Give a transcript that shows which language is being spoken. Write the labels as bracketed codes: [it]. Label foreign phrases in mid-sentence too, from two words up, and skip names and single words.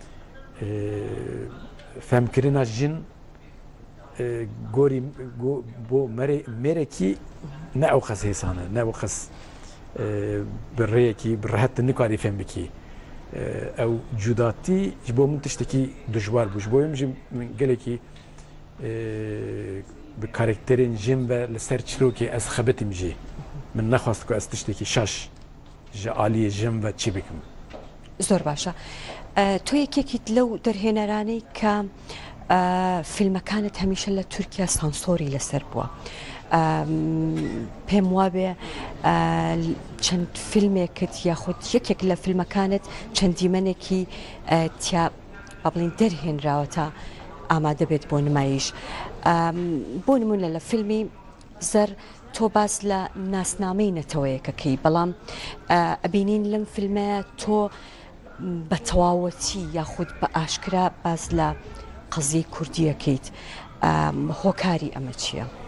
[ku] femkirina jin gorî bo mêrekî ne ew xes hêsane ne ew xes bi rêyekî bi rehet nikarî fêm bikî ew cudatî ji bo min tiştekî dijwar bû ji bo min jî gelekî bi karakterên jin ve li ser çîrokê ez xebitîm jî min nexwast ku ez tiştekî şaş ji aliyê jin ve çî bikim. [ckb] زۆر باشە تۆ یەکێکیت لەو دەرهێنەرانەی کە فیلمەکانت هەمیشە لە تورکیا سانسۆری لەسەر بووە پێم وابێ چەند فیلمێکت یاخود یەکێک لە فیلمەکانت چەندیمەنێکی تیا با بڵێن دەرهێنراوە تا ئامادە بێت بۆ نمایش بۆ نمونە لە فیلمی زەر تۆ باس لە ناسنامەی نەتەوەیەکەکەی بەڵام ئەبینین لەم فیلمەیە تۆ بە تەواوەتی یاخود بە ئاشکرا باس لە قەزیەی کوردیەکەیت هۆکاری ئەمە چییە؟